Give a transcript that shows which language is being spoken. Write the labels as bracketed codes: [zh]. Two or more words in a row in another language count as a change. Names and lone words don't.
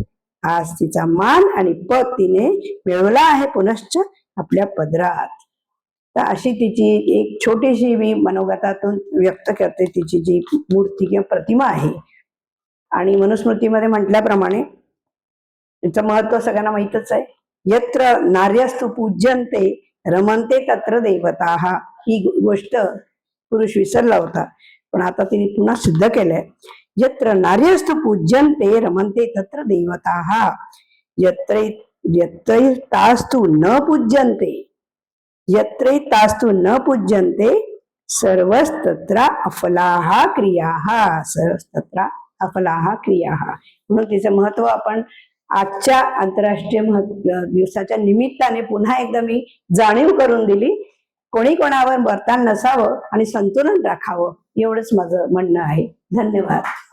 [mr] आज तिचा मान आणि पद तिने मिळवला आहे पुनश्च आपल्या पदरात. तर अशी तिची एक छोटीशी मी मनोगतातून व्यक्त करते तिची जी मूर्ती किंवा प्रतिमा आहे. आणि मनुस्मृतीमध्ये म्हटल्याप्रमाणे तिचं महत्व सगळ्यांना माहीतच आहे. [sa] यत्र नार्यस्तु पूज्यन्ते रमन्ते तत्र देवताः. [mr] ही गोष्ट पुरुष विसरला होता, पण आता तिने पुन्हा सिद्ध केलंय. [sa] यत्र नार्यस्तु पूज्यन्ते रमन्ते तत्र देवताः. यत्रैतास्तु न पूज्यन्ते, यत्रैतास्तु न पूज्यन्ते सर्वस्तत्र अफलाः क्रियाः. सर्वस्तत्र अफलाः क्रियाः. [mr] म्हणून तिचं महत्व आपण आजच्या आंतरराष्ट्रीय दिवसाच्या निमित्ताने पुन्हा एकदा मी जाणीव करून दिली. कोणी कोणावर बर्तान नसावं आणि संतुलन राखावं एवढंच माझं म्हणणं आहे. धन्यवाद.